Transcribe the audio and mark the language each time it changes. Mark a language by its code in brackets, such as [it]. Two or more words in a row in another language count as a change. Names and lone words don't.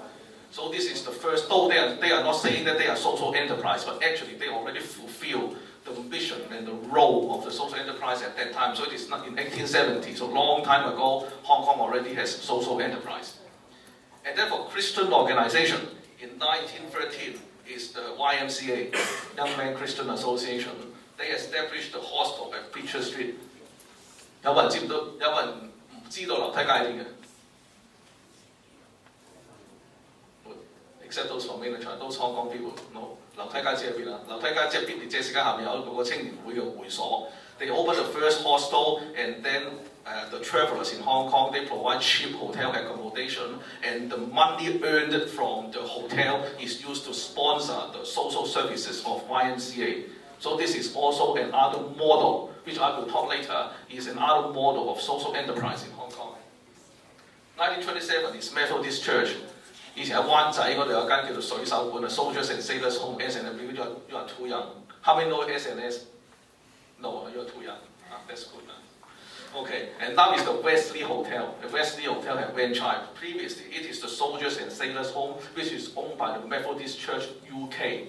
[en] So this is the first, though they are not saying that they are social enterprise, but actually they already fulfill the mission and the role of the social enterprise at that time. So it is not in 1870, so long time ago, Hong Kong already has social enterprise. And then for Christian organization, in 1913 is the YMCA, Young Men Christian Association. They established the hostel at Preacher Street. [yue] 有冇人唔知道樓梯街邊嘅 [en] ？Except those from mainland China, those Hong Kong people. No, [yue] 樓梯街知喺邊啊？樓梯街即係邊條街市街下面有個青年會嘅會所。 [en] They opened the first hostel, and then the travelers in Hong Kong, they provide cheap hotel accommodation, and the money earned from the hotel is used to sponsor the social services of YMCA. So this is also another model, which I will talk later, is another model of social enterprise in Hong Kong. 1927 is Methodist Church. [yue] 以前喺灣仔嗰度有間叫做水手館啊 ，Soldiers and Sailors Home S&W. [en] You are too young. How many know S&S? No, you are too young. That's good. Okay, and now is the Wesley Hotel. The Wesley Hotel has franchised. Previously, it is the Soldiers and Sailors Home, which is owned by the Methodist Church UK.